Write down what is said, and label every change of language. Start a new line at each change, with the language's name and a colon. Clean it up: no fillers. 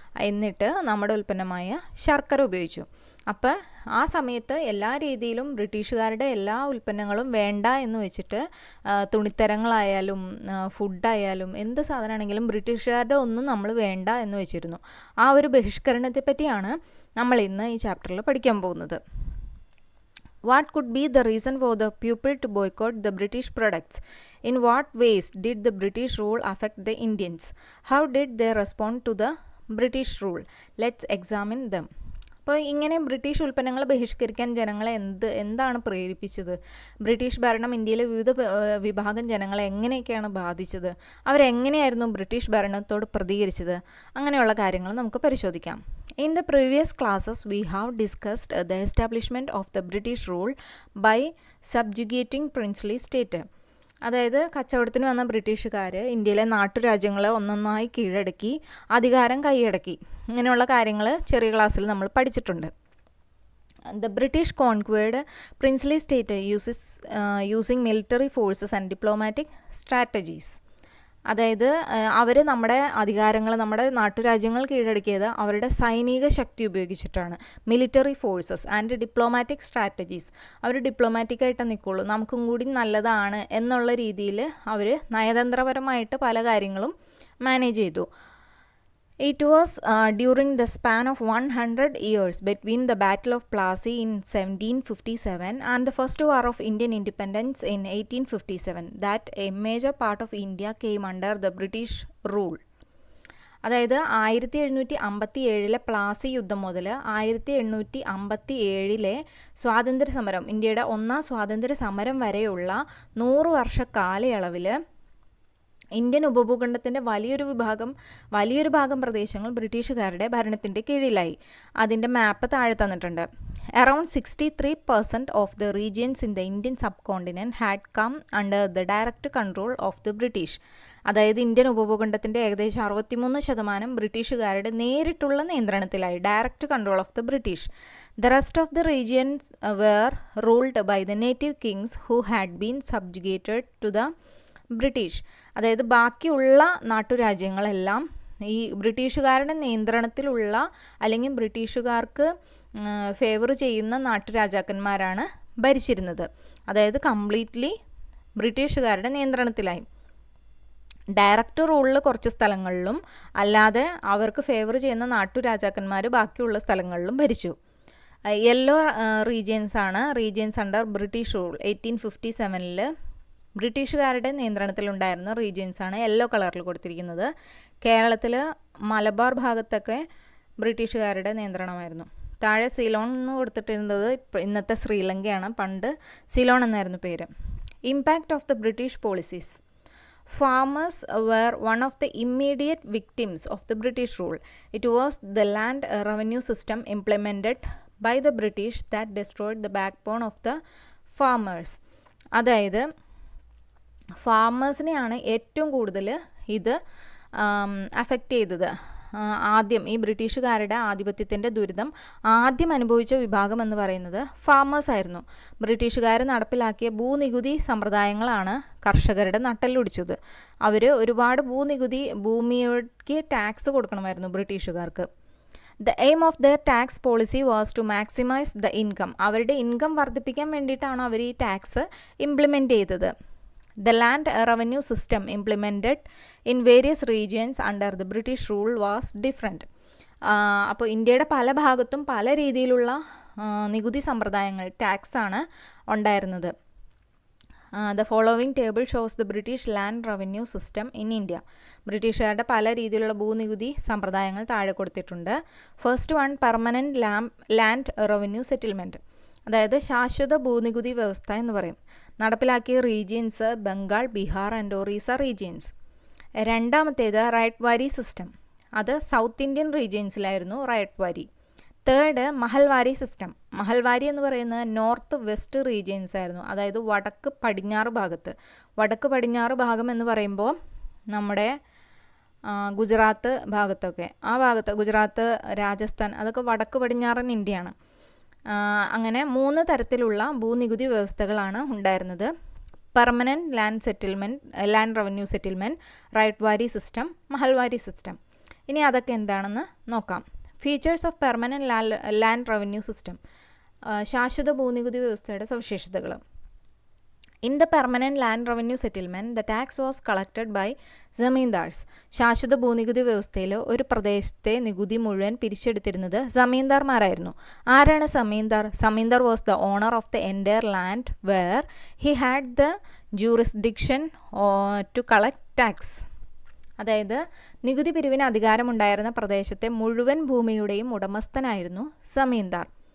Malayalam: എന്നിട്ട് നമ്മുടെ ഉൽപ്പന്നമായ ശർക്കര ഉപയോഗിച്ചു. അപ്പോൾ ആ സമയത്ത് എല്ലാ രീതിയിലും ബ്രിട്ടീഷുകാരുടെ എല്ലാ ഉൽപ്പന്നങ്ങളും വേണ്ട എന്ന് വെച്ചിട്ട് തുണിത്തരങ്ങളായാലും ഫുഡായാലും എന്ത് സാധനമാണെങ്കിലും ബ്രിട്ടീഷുകാരുടെ ഒന്നും നമ്മൾ വേണ്ട എന്ന് വെച്ചിരുന്നു. ആ ഒരു ബഹിഷ്കരണത്തെ പറ്റിയാണ് നമ്മൾ ഇന്ന് ഈ ചാപ്റ്ററിൽ പഠിക്കാൻ പോകുന്നത്.
English: What could be the reason for the people to boycott the British products? In what ways did the British rule affect the Indians? How did they respond to the British rule? Let's examine them.
Malayalam: അപ്പോൾ ഇങ്ങനെ British ഉൽപ്പന്നങ്ങൾ ബഹിഷ്കരിക്കാൻ ജനങ്ങളെ എന്താണ് പ്രേരിപ്പിച്ചത്? British ഭരണം ഇന്ത്യയിലെ വിവിധ വിഭാഗം ജനങ്ങളെ എങ്ങനെയൊക്കെയാണ് ബാധിച്ചത്? അവരെങ്ങനെയായിരുന്നു ബ്രിട്ടീഷ് ഭരണത്തോട് പ്രതികരിച്ചത്? അങ്ങനെയുള്ള കാര്യങ്ങൾ നമുക്ക് പരിശോധിക്കാം.
English: In the previous classes, we have discussed the establishment of the British rule by subjugating princely state.
Malayalam: അതായത് കച്ചവടത്തിന് വന്ന ബ്രിട്ടീഷുകാർ ഇന്ത്യയിലെ നാട്ടുരാജ്യങ്ങളെ ഒന്നൊന്നായി കീഴടക്കി അധികാരം കൈയടക്കി. ഇങ്ങനെയുള്ള കാര്യങ്ങൾ ചെറിയ ക്ലാസ്സിൽ നമ്മൾ പഠിച്ചിട്ടുണ്ട്.
English: The British conquered princely state using military forces and diplomatic strategies.
Malayalam: അതായത് അവർ നമ്മുടെ അധികാരങ്ങൾ, നമ്മുടെ നാട്ടുരാജ്യങ്ങൾ കീഴടക്കിയത് അവരുടെ സൈനിക ശക്തി ഉപയോഗിച്ചിട്ടാണ്.
English: Military forces and diplomatic strategies.
Malayalam: അവർ ഡിപ്ലോമാറ്റിക്കായിട്ട് നിൽക്കുള്ളൂ, നമുക്കും കൂടി നല്ലതാണ് എന്നുള്ള രീതിയിൽ അവർ നയതന്ത്രപരമായിട്ട് പല കാര്യങ്ങളും മാനേജ് ചെയ്തു.
English: It was during the span of 100 years between the Battle of Plassey in 1757 and the First War of Indian Independence in 1857 that a major part of India came under the British rule.
Malayalam: അതായത് 1757 പ്ലാസി യുദ്ധം മുതൽ 1857 സ്വാതന്ത്ര്യ സമരം, ഇന്ത്യയുടെ ഒന്നാം സ്വാതന്ത്ര്യ സമരം വരെയുള്ള 100 വർഷ കാലയളവിൽ ഇന്ത്യൻ ഉപഭൂഖണ്ഡത്തിൻ്റെ വലിയൊരു ഭാഗം പ്രദേശങ്ങൾ ബ്രിട്ടീഷുകാരുടെ ഭരണത്തിൻ്റെ കീഴിലായി. അതിൻ്റെ മാപ്പ് താഴെ തന്നിട്ടുണ്ട്.
English: Around 63% of the regions in the Indian subcontinent had come under the direct control of the British.
Malayalam: അതായത് ഇന്ത്യൻ ഉപഭൂഖണ്ഡത്തിൻ്റെ ഏകദേശം 63% ബ്രിട്ടീഷുകാരുടെ നേരിട്ടുള്ള നിയന്ത്രണത്തിലായി,
English: Direct control of the British. The rest of the regions were ruled by the native kings who had been subjugated to the British.
Malayalam: അതായത് ബാക്കിയുള്ള നാട്ടുരാജ്യങ്ങളെല്ലാം ഈ ബ്രിട്ടീഷുകാരുടെ നിയന്ത്രണത്തിലുള്ള അല്ലെങ്കിൽ ബ്രിട്ടീഷുകാർക്ക് ഫേവർ ചെയ്യുന്ന നാട്ടുരാജാക്കന്മാരാണ് ഭരിച്ചിരുന്നത്. അതായത് കംപ്ലീറ്റ്ലി ബ്രിട്ടീഷുകാരുടെ നിയന്ത്രണത്തിലായി. ഡയറക്റ്റ് റൂളിൽ കുറച്ച് സ്ഥലങ്ങളിലും അല്ലാതെ അവർക്ക് ഫേവർ ചെയ്യുന്ന നാട്ടുരാജാക്കന്മാർ ബാക്കിയുള്ള സ്ഥലങ്ങളിലും ഭരിച്ചു.
English: yellow regions under British rule 1857
Malayalam: ബ്രിട്ടീഷുകാരുടെ നിയന്ത്രണത്തിലുണ്ടായിരുന്ന റീജിയൻസാണ് യെല്ലോ കളറിൽ കൊടുത്തിരിക്കുന്നത്. കേരളത്തിൽ മലബാർ ഭാഗത്തൊക്കെ ബ്രിട്ടീഷുകാരുടെ നിയന്ത്രണമായിരുന്നു. താഴെ സിലോൺ എന്ന് കൊടുത്തിട്ടിരുന്നത് ഇന്നത്തെ ശ്രീലങ്കയാണ്. പണ്ട് സിലോൺ എന്നായിരുന്നു പേര്.
English: Impact of the British policies. Farmers were one of the immediate victims of the British rule. It was the land revenue system implemented by the British that destroyed the backbone of the farmers.
Malayalam: അതായത് ഫാമേഴ്സിനെയാണ് ഏറ്റവും കൂടുതൽ ഇത് affect ചെയ്തത്. ആദ്യം ഈ ബ്രിട്ടീഷുകാരുടെ ആധിപത്യത്തിൻ്റെ ദുരിതം ആദ്യം അനുഭവിച്ച വിഭാഗം എന്ന് പറയുന്നത് ഫാമേഴ്സ് ആയിരുന്നു. ബ്രിട്ടീഷുകാർ നടപ്പിലാക്കിയ ഭൂനികുതി സമ്പ്രദായങ്ങളാണ് കർഷകരുടെ നട്ടെല്ലൊടിച്ചത്. അവർ ഒരുപാട് ഭൂമിക്ക് ടാക്സ് കൊടുക്കണമായിരുന്നു ബ്രിട്ടീഷുകാർക്ക്.
English: The aim of their tax policy was to maximise the income.
Malayalam: അവരുടെ ഇൻകം വർദ്ധിപ്പിക്കാൻ വേണ്ടിയിട്ടാണ് അവർ ഈ ടാക്സ് ഇംപ്ലിമെൻ്റ് ചെയ്തത്.
English: The land revenue system implemented in various regions under the British rule was different.
Malayalam: അപ്പോൾ ഇന്ത്യയുടെ പല ഭാഗത്തും പല രീതിയിലുള്ള നികുതി സമ്പ്രദായങ്ങൾ ടാക്സാണ് ഉണ്ടായിരുന്നത്.
English: The following table shows the British land revenue system in India.
Malayalam: ബ്രിട്ടീഷുകാരുടെ പല രീതിയിലുള്ള ഭൂനികുതി സമ്പ്രദായങ്ങൾ താഴെ കൊടുത്തിട്ടുണ്ട്.
English: first one, permanent land revenue settlement,
Malayalam: അതായത് ശാശ്വത ഭൂനികുതി വ്യവസ്ഥ എന്ന് പറയും. നടപ്പിലാക്കിയ regions Bengal, Bihar and Orissa regions. രണ്ടാമത്തേത് റൈറ്റ് വാരി സിസ്റ്റം, അത് സൗത്ത് ഇന്ത്യൻ റീജിയൻസിലായിരുന്നു റൈറ്റ് വാരി. Third, Mahalwari system. മഹൽവാരി എന്ന് പറയുന്നത് നോർത്ത് വെസ്റ്റ് റീജിയൻസ് ആയിരുന്നു, അതായത് വടക്ക് പടിഞ്ഞാറ് ഭാഗത്ത്. വടക്ക് പടിഞ്ഞാറ് ഭാഗം എന്ന് പറയുമ്പോൾ നമ്മുടെ ഗുജറാത്ത് ഭാഗത്തൊക്കെ, ആ ഭാഗത്ത് ഗുജറാത്ത്, രാജസ്ഥാൻ, അതൊക്കെ വടക്ക് പടിഞ്ഞാറൻ ഇന്ത്യയാണ്. അങ്ങനെ 3 തരത്തിലുള്ള ഭൂനികുതി വ്യവസ്ഥകളാണ് ഉണ്ടായിരുന്നത്. Permanent land revenue settlement, right വാരി സിസ്റ്റം, മഹൽവാരി സിസ്റ്റം. ഇനി അതൊക്കെ എന്താണെന്ന് നോക്കാം.
English: features of permanent land revenue system,
Malayalam: ശാശ്വത ഭൂനികുതി വ്യവസ്ഥയുടെ സവിശേഷതകൾ.
English: In the permanent land revenue settlement, the tax was collected by zamindars.
Malayalam: ശാശ്വത ഭൂനികുതി വ്യവസ്ഥയിൽ ഒരു പ്രദേശത്തെ നികുതി മുഴുവൻ പിരിച്ചെടുത്തിരുന്നത് സമീന്ദാർമാരായിരുന്നു. ആരാണ് സമീന്ദാർ?
English: Zamindar was the owner of the entire land where he had the jurisdiction to collect tax.
Malayalam: അതായത് നികുതി പിരിവിന് അധികാരമുണ്ടായിരുന്ന പ്രദേശത്തെ മുഴുവൻ ഭൂമിയുടെയും ഉടമസ്ഥനായിരുന്നു സമീന്ദാർ.